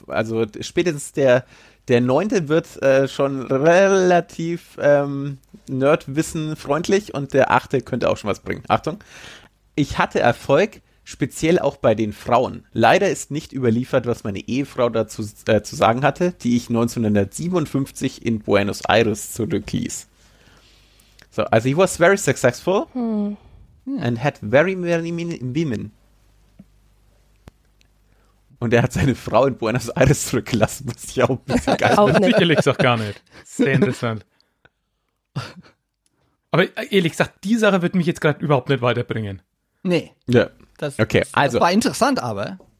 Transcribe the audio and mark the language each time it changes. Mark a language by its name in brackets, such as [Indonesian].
[German] Also spätestens der neunte wird schon relativ Nerdwissen-freundlich und der achte könnte auch schon was bringen. Achtung, ich hatte Erfolg. Speziell auch bei den Frauen. Leider ist nicht überliefert, was meine Ehefrau dazu zu sagen hatte, die ich 1957 in Buenos Aires zurückließ. [English] So, [German] also [English] he was very successful and had very many women. [German] Und er hat seine Frau in Buenos Aires zurückgelassen, was ich auch ein bisschen geil finde. Sicherlich auch gar nicht. Sehr interessant. Aber ehrlich gesagt, die Sache wird mich jetzt gerade überhaupt nicht weiterbringen. Nee. Ja. Yeah. Das war interessant, aber.